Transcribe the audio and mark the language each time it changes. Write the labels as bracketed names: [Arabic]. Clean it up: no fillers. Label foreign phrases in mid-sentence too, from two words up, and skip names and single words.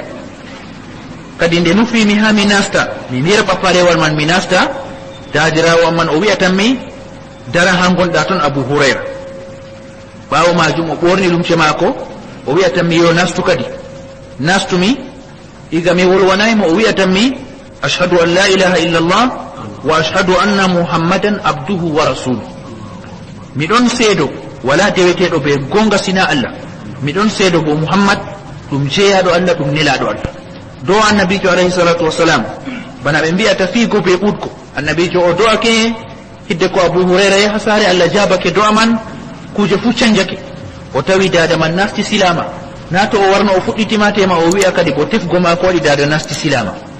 [Fula] kadi nde nufimi ha mi nasta mi mirɓa parewal man mi nasta dadirawo man o wi'atanmi dara ha gonɗa toon Abu Hurayra ɓawo majum o ɓorni lumce mako o wi'atanmi yo nastu kadi nastumi iga mi wolwanaymo o wi'atanmi [Arabic] أشهد أن لا إله إلا الله وأشهد أن محمدا عبده ورسوله [Fula] miɗon seedo wala deweteɗo be gonga sina Allah miɗon seedo bo Muhammad ɗum jeeyaɗo Allah ɗum nelaɗo Allah dow annabijo [Arabic] عليه الصلاة والسلام [Fula] bana ɓe mbiyata fiigo be ɓuɗko annabijo o do'ake hidde ko Abu Hurayra yaha saare Allah jabake do'a man kuje fu canjake o tawi dada man nasti silama na to o warno o fuɗɗitimatema o wi'a kadi bo tefgo ma ko waɗi dada nasti silama